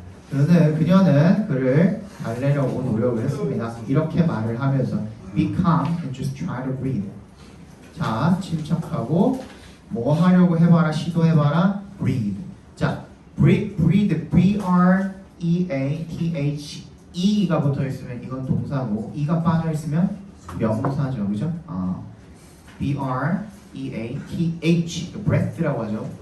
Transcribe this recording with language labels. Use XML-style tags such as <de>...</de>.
<ko>그녀는 그를 달래려고 노력을 했습니다. 이렇게 말을 하면서</ko> <en>be calm and just try to breathe.</en> <ko>자, 침착하고 뭐 하려고 해봐라, 시도해봐라, breathe. 자, breathe, B-R-E-A-T-H E가 붙어 있으면 이건 동사고 E가 빠져 있으면 명사죠, 그죠? B-R-E-A-T-H breath라고 하죠.</ko>